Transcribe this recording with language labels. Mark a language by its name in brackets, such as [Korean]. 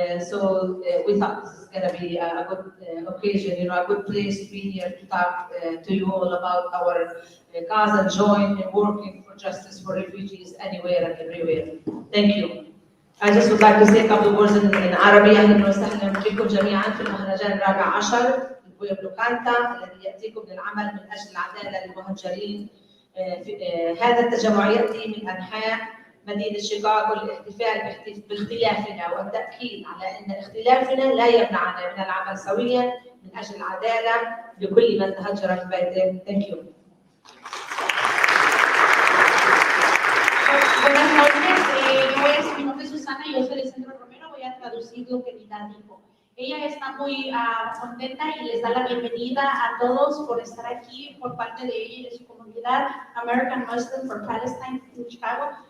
[English] So we thought this is going to be a good occasion, a good place to be here to talk to you all about our cause and join in working for justice for refugees anywhere and everywhere. Thank you. I just would like to say a couple of words in Arabic. [Arabic] أهلا وسهلا بكم جميعا في المهرجان الرابع عشر البويبلو كانتا الذي يأتيكم للعمل من أجل العدالة للمهجرين. هذا التجمع يأتي من أنحاء مدينة شيكاغو للاحتفال باختلافنا والتأكيد على أن اختلافنا لا يمنعنا من العمل سويا من أجل العدالة لكل من تهجر في بيته. [English] Thank you. [Spanish] Buenas noches, mi nombre es Susana y yo soy del Centro Romero, voy a traducir lo que Lida dijo. Ella está muy contenta y les da la bienvenida a todos por estar aquí por parte de ella y de su comunidad American Muslim for Palestine en Chicago.